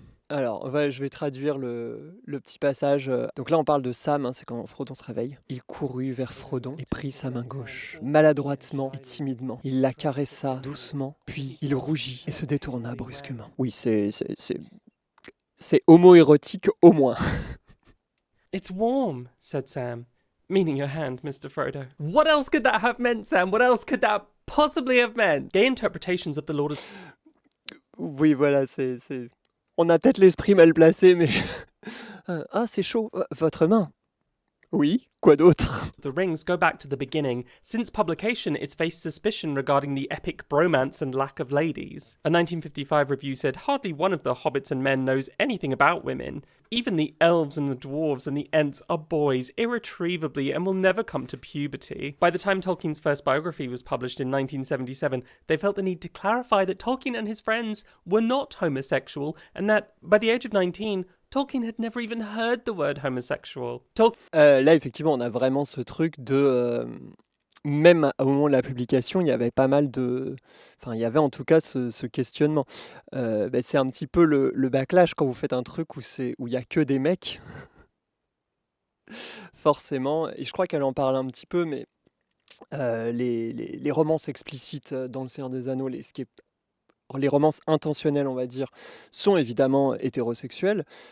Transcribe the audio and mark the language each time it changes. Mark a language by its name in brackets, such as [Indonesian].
[French] Alors, je vais traduire le petit passage. Donc là, on parle de Sam, hein, c'est quand Frodon se réveille. Il courut vers Frodon et prit sa main gauche, maladroitement et timidement. Il la caressa doucement, puis il rougit et se détourna brusquement. Oui, c'est homo-érotique au moins. [English] It's warm, said Sam, meaning your hand, Mr. Frodo. What else could that have meant, Sam? What else could that possibly have meant? Gay interpretations of the Lord of... [French] Oui, voilà, on a peut-être l'esprit mal placé, mais... ah, c'est chaud, votre main. Oui, quoi d'autre? [English] The Rings go back to the beginning. Since publication, it's faced suspicion regarding the epic bromance and lack of ladies. A 1955 review said hardly one of the hobbits and men knows anything about women. Even the elves and the dwarves and the ents are boys irretrievably and will never come to puberty. By the time Tolkien's first biography was published in 1977, they felt the need to clarify that Tolkien and his friends were not homosexual and that, by the age of 19, Tolkien had never even heard the word homosexual. [French] Là, effectivement, on a vraiment ce truc de... même au moment de la publication, il y avait pas mal de... Enfin, il y avait en tout cas ce questionnement. C'est un petit peu le backlash quand vous faites un truc où il y a que des mecs, forcément. Et je crois qu'elle en parle un petit peu, mais les romances explicites dans Le Seigneur des Anneaux, les romances intentionnelles, on va dire, sont évidemment hétérosexuelles.